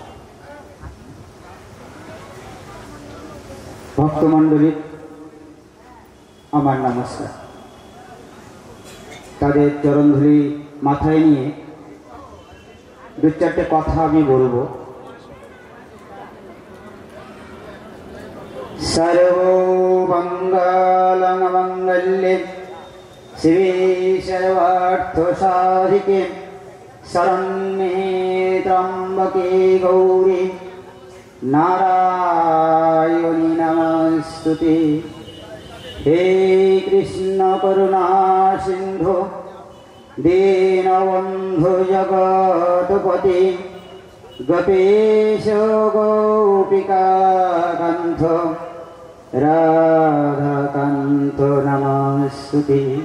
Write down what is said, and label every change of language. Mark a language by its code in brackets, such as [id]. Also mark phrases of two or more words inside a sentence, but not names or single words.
[bn] ভক্তমণ্ডলীর আমার নমস্কার। তাদের চরণধূলি মাথায় নিয়ে দু চারটে কথা আমি বলবো। [sa] সর্বমঙ্গলমঙ্গলে শিবে সর্বার্থ সাধিকে শরণ্যে ত্র্যম্বকে গৌরী নারায়ণী নমস্তুতে। হে কৃষ্ণ করুণা সিন্ধু দীনবন্ধু জগৎপতে গোপীশ গোপিকা কান্ত রাধাকান্ত নমস্তুতে।